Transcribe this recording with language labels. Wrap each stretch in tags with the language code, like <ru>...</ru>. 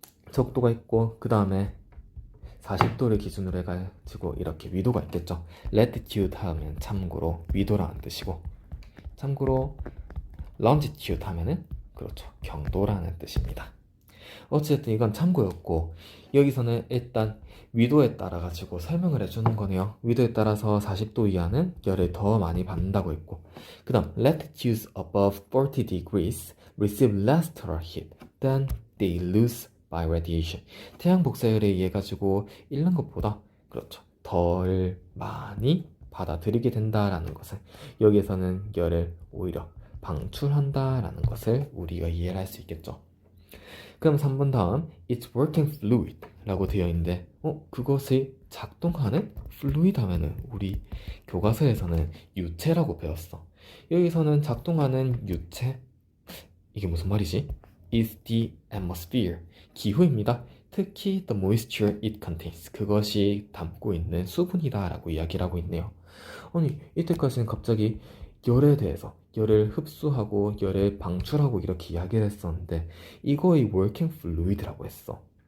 <ko>적도가 있고 그 다음에 40도를 기준으로 해가지고 이렇게 위도가 있겠죠. latitude 하면 참고로 위도라는 뜻이고, 참고로 longitude 하면은 그렇죠, 경도라는 뜻입니다. 어쨌든 이건 참고였고, 여기서는 일단 위도에 따라 가지고 설명을 해주는 거네요. 위도에 따라서 40도 이하는 열을 더 많이 받는다고 했고, 그 다음</ko> <en>latitudes above 40 degrees receive less total heat than they lose by radiation.</en> <ko>태양 복사열에 의해 가지고 잃는 것보다 그렇죠, 덜 많이 받아들이게 된다라는 것을, 여기에서는 열을 오히려 방출한다라는 것을 우리가 이해를 할 수 있겠죠. 그럼 3번 다음</ko> <en>It's working fluid</en> <ko>라고 되어 있는데 그것을 작동하는 fluid 하면은 우리 교과서에서는 유체라고 배웠어. 여기서는 작동하는 유체, 이게 무슨 말이지?</ko> <en>is the atmosphere,</en> <ko>기후입니다. 특히</ko> <en>the moisture it contains,</en> <ko>그것이 담고 있는 수분이다 라고 이야기를 하고 있네요. 아니 이때까지는 갑자기 열에 대해서 열을 흡수하고 열을 방출하고 이렇게 이야기를 했었는데 이거의 working fluid라고 했어.</ko>